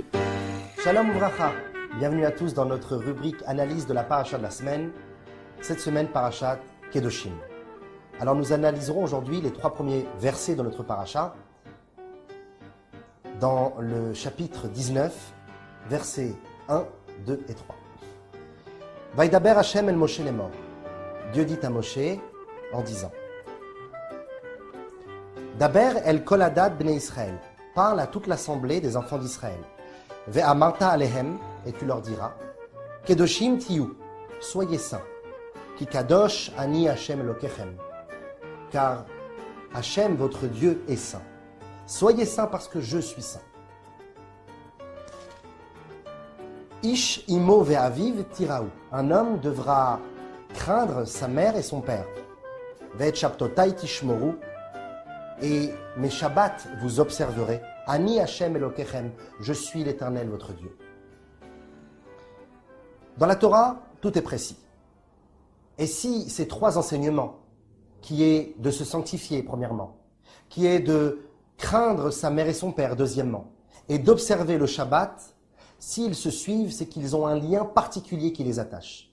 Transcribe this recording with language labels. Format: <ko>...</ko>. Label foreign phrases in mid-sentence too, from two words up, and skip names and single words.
<he>שלום וברכה,</he> <fr>bienvenue à tous dans notre rubrique analyse de la paracha de la semaine. Cette semaine,</fr> <he>פרשת קדושים.</he> <fr>Alors nous analyserons aujourd'hui les 3 premiers versets de notre paracha dans le chapitre 19, versets 1, 2 et 3.</fr> <he>וידבר השם אל משה לאמר.</he> <fr>Dieu dit à Moshe en disant</fr> <he>דבר אל כל עדת בני ישראל.</he> <fr>Parle à toute l'assemblée des enfants d'Israël.</fr> <he>ואמרת אלהם,</he> <fr>et tu leur diras</fr> <he>קדושים תהיו,</he> <fr>soyez saints.</fr> <he>כי קדוש אני השם אלוקיכם.</he> <fr>Car Hashem, votre Dieu, est saint. Soyez saints parce que je suis saint.</fr> <he>איש אמו ואביו תיראו.</he> <fr>Un homme devra craindre sa mère et son père.</fr> <he>ואת שבתותי תשמורו.</he> <fr>Et mes shabbats vous observerez.</fr> <he>אני השם אלוקיכם.</he> <fr>Je suis l'Éternel, votre Dieu. Dans la Torah, tout est précis. Et si ces 3 enseignements, qui est de se sanctifier, premièrement, qui est de craindre sa mère et son père, deuxièmement, et d'observer le Shabbat, s'ils se suivent, c'est qu'ils ont un lien particulier qui les attache.</fr>